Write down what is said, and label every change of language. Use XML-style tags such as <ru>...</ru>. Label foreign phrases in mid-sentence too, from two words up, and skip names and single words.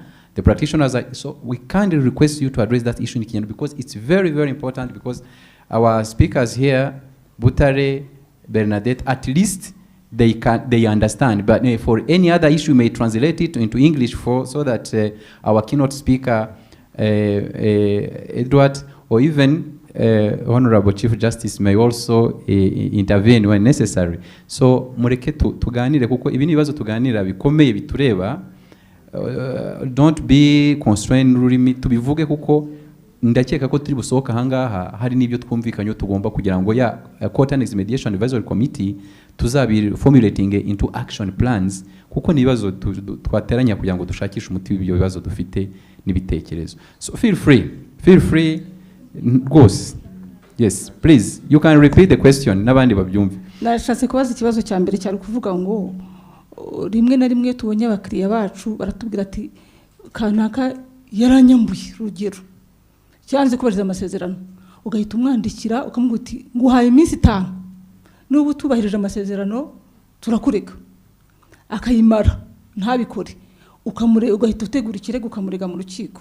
<en>The practitioners are, so we kindly request you to address that issue in Kinyarwanda because it's very, very important, because our speakers here, Butare, Bernadette, at least they understand. But for any other issue, may translate it into English so that our keynote speaker, Edward, or even Honorable Chief Justice may also intervene when necessary.</en> <rw>So mureke tuganire kuko ibi nibazo tuganira bikomeye bitureba.</rw> <en>Don't be constrained</en> <rw>rurimi tubivuge kuko ndakeka ko turi busohoka hangaha hari nibyo twumvikanye tugomba kugira ngo ya Court Annex Mediation Advisory Committee tuzabi</rw> <en>formulating into action plans</en> <rw>kuko nibazo twateranya kugira ngo dushakishe umuti w'ibyo bibazo dufite n'ibitekerezo.</rw> <en>So feel free goes. Yes, please, you can repeat the question</en> <rw>nabandi babyumve. Nashatse kubaza ikibazo cya mbere cyari kuvuga ngo rimwe na rimwe tubonye abakiriya bacu baratubwira ati kanaka yaranyambuye rugero cyanze kubariza amasezerano ugahita umwandikira ukamubwira uti nguhaye iminsi 5 n'ubu tubahirije amasezerano turakureka akayimara ntabikore ugahita utegura ikirego ukamurega mu rukiko.</rw>